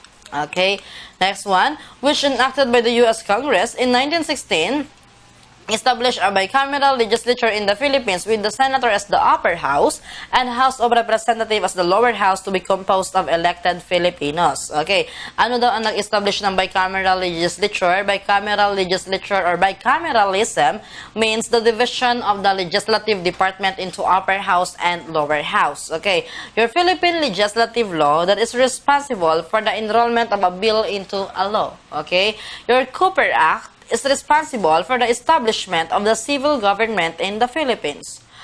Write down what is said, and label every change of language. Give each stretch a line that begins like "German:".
English: Okay, next one, which enacted by the U.S. Congress in 1916, established a bicameral legislature in the Philippines with the senator as the upper house and House of Representatives as the lower house to be composed of elected Filipinos.
Filipino: Okay, ano daw ang nag-establish ng bicameral legislature?
English: Bicameral legislature or bicameralism means the division of the legislative department into upper house and lower house. Okay, your Philippine legislative law that is responsible for the enrollment of a bill into a law. Okay, your Cooper Act is responsible for the establishment of the civil government in the Philippines.